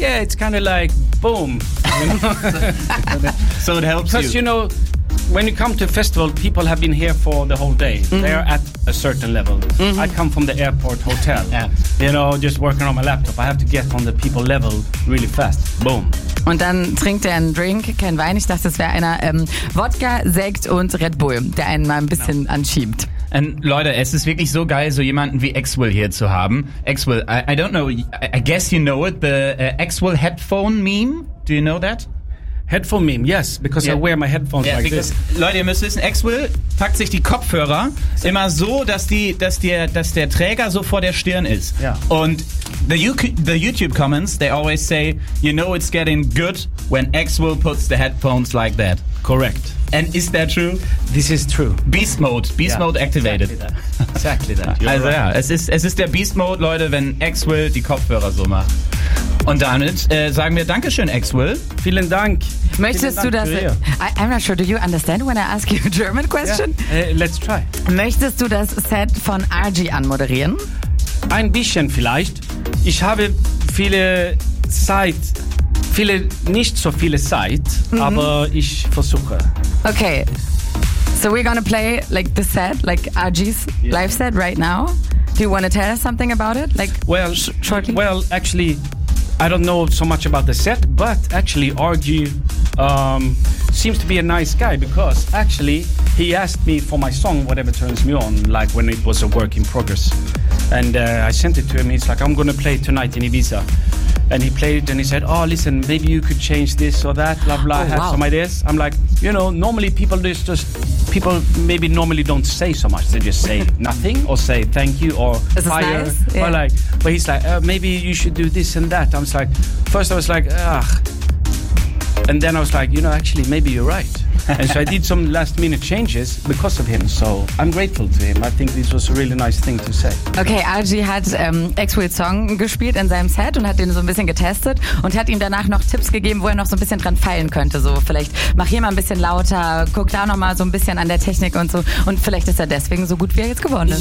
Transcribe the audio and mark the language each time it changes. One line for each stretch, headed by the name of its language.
English: Yeah, it's kind of like boom. You know? So it helps because you know. When you come to a festival, people have been here for the whole day. Mm-hmm. They are at a certain level. Mm-hmm. I come from the airport hotel, you know, just working on my laptop. I have to get on the people level really fast. Boom.
German: Und dann trinkt er einen Drink, kein Wein. Ich dachte, das wäre einer Wodka, Sekt und Red Bull, der einen mal ein bisschen anschiebt. Und Leute, es ist wirklich so geil, so jemanden wie Ex-Will hier zu haben.
English: Ex-Will, I don't know, I guess you know it, the Ex-Will headphone meme. Do you know that? Headphone meme, yes, because I wear my headphones like this.
German: Leute, ihr müsst wissen, Ex-Will packt sich die Kopfhörer immer so, dass der Träger so vor der Stirn ist.
English: Yeah. Und the YouTube comments, they always say, you know it's getting good when Ex-Will puts the headphones like that. Correct. And is that true? This is true. Beast Mode activated. Exactly that. Also right.
German: es ist der Beast Mode, Leute, wenn Ex-Will die Kopfhörer so macht. Und damit sagen wir Dankeschön, Ex-Will. Vielen Dank. Möchtest du das?
English: I'm not sure. Do you understand when I ask you a German question? Yeah. Let's try.
German: Möchtest du das Set von RG anmoderieren? Ein bisschen vielleicht. Ich habe viele Zeit, viele nicht so viele Zeit, aber ich versuche.
English: Okay. So we're gonna play like the set, like RG's live set right now. Do you want to tell us something about it? Like shortly. Well, actually. I don't know so much about the set, but actually RG seems to be a nice guy because actually he asked me for my song, Whatever Turns Me On, like when it was a work in progress. And I sent it to him. He's like, I'm going to play it tonight in Ibiza. And he played it and he said, oh, listen, maybe you could change this or that, blah, blah, some ideas. I'm like, you know, normally people don't say so much. They just say nothing or say thank you or fire. Nice? Yeah. Or like, but he's like, maybe you should do this and that. I was like, first I was like, ugh. And then I was like, you know, actually, maybe you're right. And so I did some last minute changes because of him. So I'm grateful to him. I think this was a really nice thing to say.
German: Okay, RG hat Ex-Will Song gespielt in seinem Set und hat den so ein bisschen getestet und hat ihm danach noch Tipps gegeben, wo er noch so ein bisschen dran feilen könnte. So vielleicht mach hier mal ein bisschen lauter, guck da nochmal so ein bisschen an der Technik und so. Und vielleicht ist er deswegen so gut, wie er jetzt geworden ist.